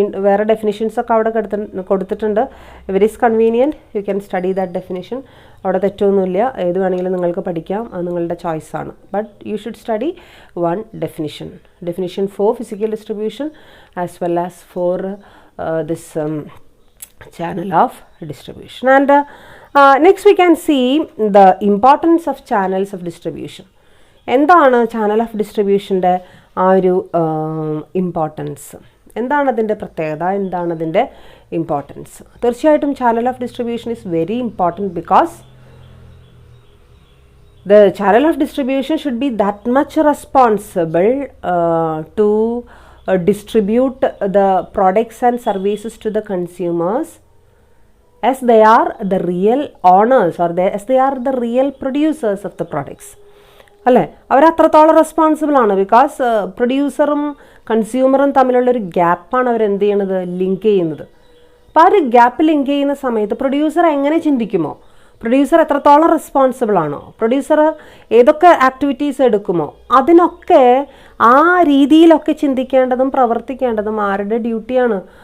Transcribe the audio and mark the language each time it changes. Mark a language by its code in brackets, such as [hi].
[ml] വേറെ ഡെഫിനേഷൻസൊക്കെ അവിടെ കൊടുത്തിട്ടുണ്ട്. [en] Very is convenient, you can study that definition. [ml] അവിടെ തെറ്റൊന്നുമില്ല, ഏത് വേണമെങ്കിലും നിങ്ങൾക്ക് പഠിക്കാം, അത് നിങ്ങളുടെ ചോയ്സാണ്. [en] But you should study one definition for physical distribution as well as for this channel of distribution. And next we can see the importance of channels of distribution. [ml] എന്താണ് channel of ഡിസ്ട്രിബ്യൂഷൻ്റെ ആ ഒരു ഇമ്പോർട്ടൻസ്, എന്താണ് അതിൻ്റെ പ്രത്യേകത, എന്താണ് അതിൻ്റെ importance? [en] തീർച്ചയായിട്ടും channel of distribution is very important because the channel of distribution should be that much responsible to distribute the products and services to the consumers as they are the real owners or as they are the real producers of the products. [ml] അല്ലേ, അവരത്രത്തോളം responsible ആണ്. Because പ്രൊഡ്യൂസറും കൺസ്യൂമറും തമ്മിലുള്ളൊരു ഗ്യാപ്പാണ് അവരെന്ത് ചെയ്യണത്, link ചെയ്യുന്നത്. അപ്പോൾ ആ ഒരു gap link ചെയ്യുന്ന സമയത്ത് പ്രൊഡ്യൂസർ എങ്ങനെ ചിന്തിക്കുമോ, പ്രൊഡ്യൂസർ എത്രത്തോളം റെസ്പോൺസിബിൾ ആണോ, പ്രൊഡ്യൂസർ ഏതൊക്കെ ആക്ടിവിറ്റീസ് എടുക്കുമോ, അതിനൊക്കെ ആ രീതിയിലൊക്കെ ചിന്തിക്കേണ്ടതും പ്രവർത്തിക്കേണ്ടതും ആരുടെ ഡ്യൂട്ടിയാണ്?